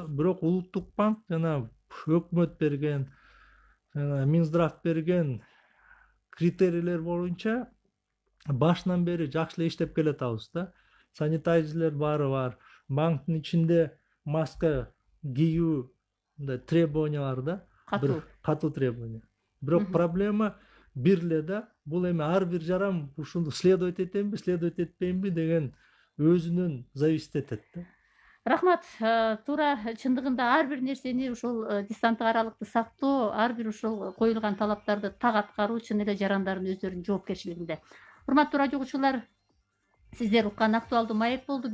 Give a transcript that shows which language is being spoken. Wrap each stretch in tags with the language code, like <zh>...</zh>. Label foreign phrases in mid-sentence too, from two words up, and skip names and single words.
<ky>Бирок Улуттук банк жана өкмөт берген, Минздрав берген критерийлер боюнча башынан бери жакшы эле иштеп келатабыз да. Санитайзерлер баары бар. Банктын ичинде маска кийүү требования бар да. Катуу требования. Бирок проблема бир эле да. Бул эми ар бир жаран ушуну следовать этемби, следовать этпеймби деген өзүнөн зависит этет да. Рахмат. Туура чындыгында ар бир нерсени ушул дистанттык аралыкты сактоо, ар бир ушул коюлган талаптарды так аткаруу чын эле жарандардын өздөрүнүн жоопкерчилигинде. Урматтуу радио угуучулар, сиздер уккан актуалдуу маек болду.</ky>